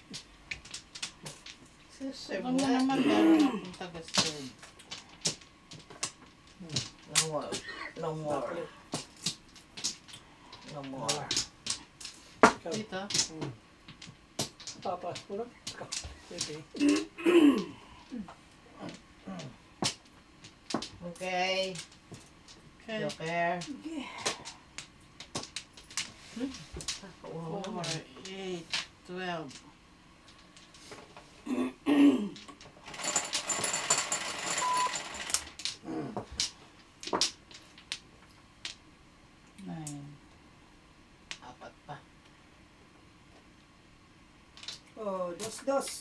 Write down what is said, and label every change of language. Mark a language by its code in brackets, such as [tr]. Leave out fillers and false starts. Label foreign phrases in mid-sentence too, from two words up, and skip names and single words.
[tl] Serve Huwag mo nga. naman meron akong taga-serve. [en] No more. No more. No more. [tl] Ikaw. Dito. Papas ko lang. Ikaw. Pwede. Okay. Okay. Joker. 4, 8, 12. Nine. Apat pa. Oh, dos.